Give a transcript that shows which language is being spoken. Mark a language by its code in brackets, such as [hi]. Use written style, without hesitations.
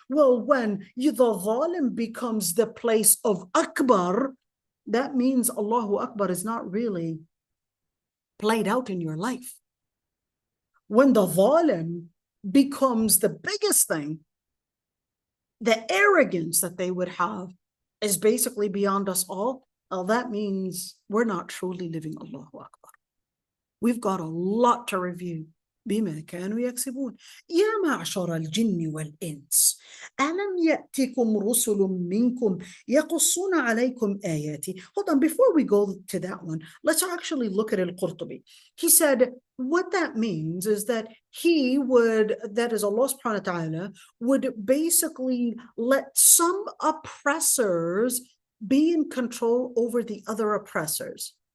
[en] Well, when the zalim becomes the place of Akbar, that means Allahu Akbar is not really played out in your life. When the zalim becomes the biggest thing, the arrogance that they would have is basically beyond us all. Well, that means we're not truly living Allahu Akbar. We've got a lot to review. [ar] بما كانوا يكسبون يا معشر الجن والإنس ألم يأتكم رسل منكم يقصون عليكم آياتي. [en] Hold on, before we go to that one, let's actually look at al-Qurtubi. He said what that means is that that is Allah subhanahu wa ta'ala, would basically let some oppressors be in control over the other oppressors.